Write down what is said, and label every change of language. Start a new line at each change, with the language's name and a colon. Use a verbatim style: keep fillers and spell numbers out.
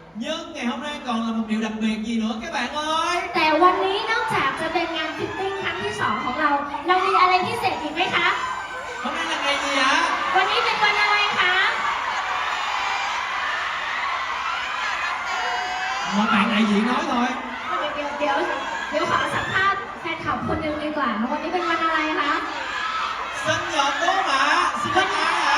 Vietnamese: Nhưng ngày hôm nay còn là một điều đặc biệt gì nữa các bạn ơi.
Thai: แต่วันนี้นอกจากจะเป็นงานฟิตติ้งครั้งที่สองของเราเรามีอะไรพิเศษอีกไหมคะ
Vietnamese: Hôm nay là ngày gì ạ?
Thai: วันนี้เป็นวันอะไรคะ
Vietnamese: Mọi bạn đại diện nói thôi.
Thai: เดี๋ยวเดี๋ยวเดี๋ยวขอสัมภาษณ์แฟนคลับคนหนึ่งดีกว่าวันนี้เป็นวันอะไรคะ
Vietnamese: Sinh nhật bố mẹ, sinh nhật ai